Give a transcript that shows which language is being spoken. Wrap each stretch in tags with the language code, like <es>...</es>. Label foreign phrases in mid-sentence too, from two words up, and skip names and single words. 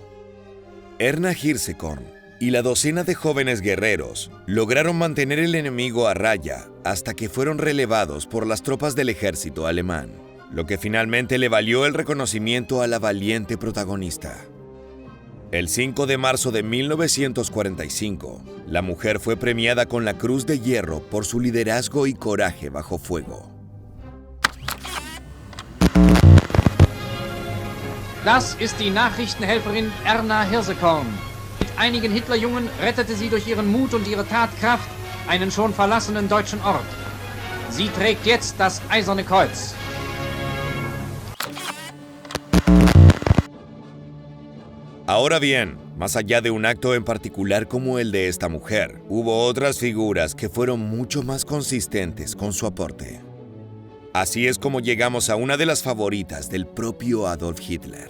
<es>Erna Hirsekorn y la docena de jóvenes guerreros lograron mantener el enemigo a raya hasta que fueron relevados por las tropas del ejército alemán, lo que finalmente le valió el reconocimiento a la valiente protagonista. El 5 de marzo de 1945, la mujer fue premiada con la Cruz de Hierro por su liderazgo y coraje bajo fuego.</es> <de>Das ist die Nachrichtenhelferin Erna Hirsekorn. Mit einigen Hitlerjungen rettete sie durch ihren Mut und ihre Tatkraft einen schon verlassenen deutschen Ort. Sie trägt jetzt das Eiserne Kreuz.</de> <es>Ahora bien, más allá de un acto en particular como el de esta mujer, hubo otras figuras que fueron mucho más consistentes con su aporte. Así es como llegamos a una de las favoritas del propio Adolf Hitler.</es>